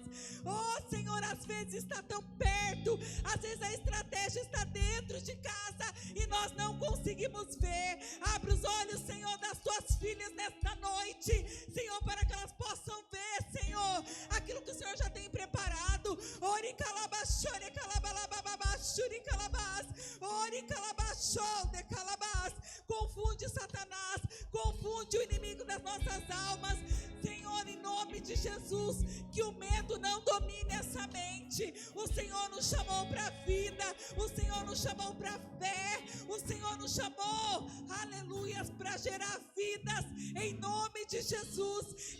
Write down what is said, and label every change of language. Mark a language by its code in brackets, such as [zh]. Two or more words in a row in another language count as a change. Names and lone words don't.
[pt] Oh, Senhor, às vezes está tão perto, às vezes a estratégia está dentro de casa e nós não conseguimos ver. Abre os olhos, Senhor, das tuas filhas nesta noite, Senhor, para que elas possam ver, Senhor, aquilo que o Senhor já tem preparado. Ori calabachore calabalababachuri calabás, ori calabachode calabás. Confunde Satanás, confunde o inimigo das nossas almas, Senhor, em nome de Jesus, que o medo não domine essa mente. O Senhor nos chamou para a vida, o Senhor nos chamou para a fé, o Senhor nos chamou, aleluias, para gerar vidas, em nome de Jesus.